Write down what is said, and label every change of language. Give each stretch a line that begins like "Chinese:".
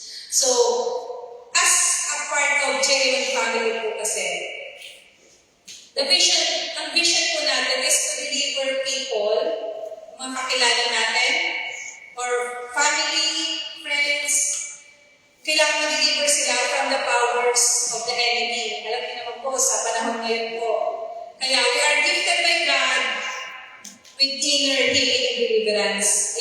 English: So, as a part of Genuine Family po kasi, ang vision po natin is to deliver people, mga kakilala natin, or family, friends,
Filipino: kailangan ma-deliver sila
English: from the powers of the enemy.
Filipino: Alam niyo naman po, sa panahon ngayon po. Kaya
English: we are gifted by God with inner healing and deliverance.